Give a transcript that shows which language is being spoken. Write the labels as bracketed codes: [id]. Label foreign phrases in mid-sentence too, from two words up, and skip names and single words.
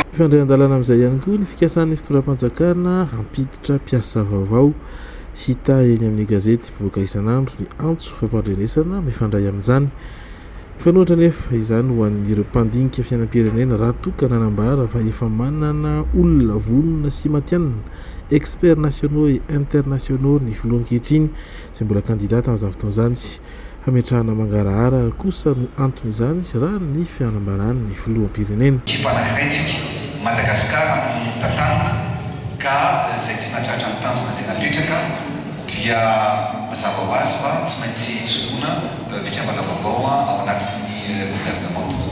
[mg] Fandray-an-dalana amin'izay ihany koa ny fikasan'ny fitoram-panjakana hampiditra mpiasa vaovao hita eny amin'ny gazety mpivoaka isan'andro ny antso fampandrenesana mifandray amin'izany. Fanohatra nefa izany ho an'ireo mpandinika fiainam-pirenena raha toka nanambara fa efa manana olona vonona sy matianina [fr] experts nationaux et internationaux [mg] ny filoha ankehitriny izay mbola kandidata amin'izany fotoana izany. Hametrahana mangarahara kosa no antony izany raha ny fianambarany ny filoham-pirenena. Ekipa anankiray Madagasikara no tantanana ka izay tsy nahatratra ny tanjona izay napetraka dia mazava ho azy fa tsy maintsy soloina mpikambana vaovao ao anatin'ny gouvernement.